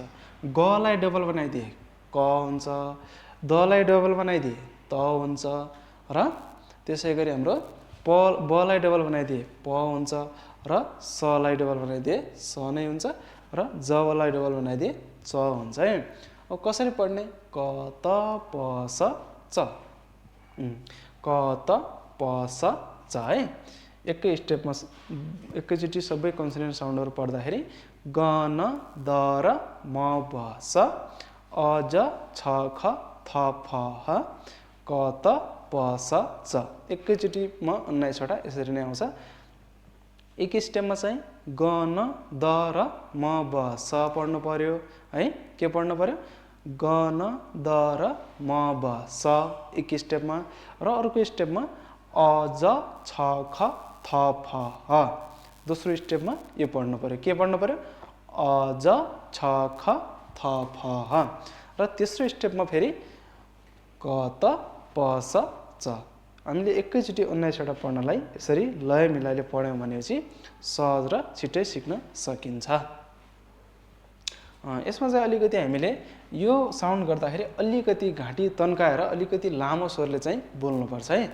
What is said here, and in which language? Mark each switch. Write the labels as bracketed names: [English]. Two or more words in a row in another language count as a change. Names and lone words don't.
[Nepali] ग लाई डबल बनाइदिए क हुन्छ। द लाई डबल बनाइदिए त हुन्छ। र त्यसै गरी हाम्रो ब लाई डबल बनाइदिए प हुन्छ। र स लाई डबल बनाइदिए स नै हुन्छ। र ज लाई डबल बनाइदिए च हुन्छ है। अब कसरी पढ्ने? क त प स च। क त प स च है। एकै स्टेपमा एकैचोटि सबै कन्सोनेन्ट साउन्डहरू पढ्दाखेरि ग न द र म ब स। अ ज छ ख थ फ ह। क त प स च। एकैचोटिमा 19 वटा यसरी नै आउँछ। एक स्टेपमा चाहिँ ग न द र म ब स पढ्नु पर्यो है। के पढ्नु पर्यो? ग न द र म ब स एक स्टेपमा। र अर्को स्टेपमा अ ज छ ख थ फ ह। दोस्रो स्टेपमा यो पढ्नु पर्यो। के पढ्नु पर्यो? अ ज छ ख थ फ ह। र तेस्रो स्टेपमा फेरि क त प स च। हामीले एकैचोटि 19 वटा पढ्नलाई यसरी लय मिलाएर पढ्यौँ भनेपछि सहज र छिट्टै सिक्न सकिन्छ। यसमा चाहिँ अलिकति हामीले यो साउन्ड गर्दाखेरि अलिकति घाँटी तन्काएर अलिकति लामो स्वरले चाहिँ बोल्नुपर्छ है।